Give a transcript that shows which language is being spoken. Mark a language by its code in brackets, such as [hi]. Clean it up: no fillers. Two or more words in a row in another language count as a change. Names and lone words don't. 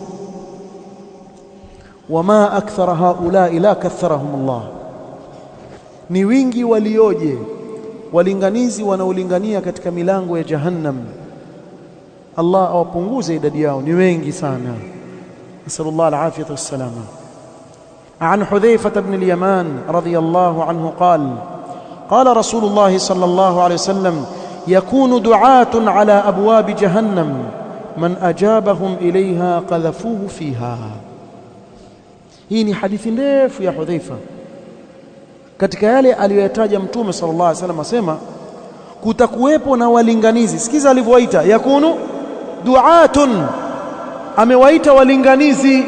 [ar] وما أكثر هؤلاء لا كثرهم الله, [sw] ni wingi walioje walinganizi wanaolingania katika milango ya Jahannam. Allah awapunguze idadi yao, ni wengi sana. [ar] نسأل الله العافية والسلامة. عن حذيفة بن اليمان رضي الله عنه قال قال رسول الله صلى الله عليه وسلم يكون دعاة على أبواب جهنم من أجابهم إليها قذفوه فيها. [sw] hii ni hadithi ndefu ya Hudhaifa. Katika yale aliyoyataja Mtume [ar] صلى الله عليه وسلم [sw] asema kutakuwepo na walinganizi. Sikiza alivyowaita, [ar] يكون دعاة, [sw] amewaita walinganizi.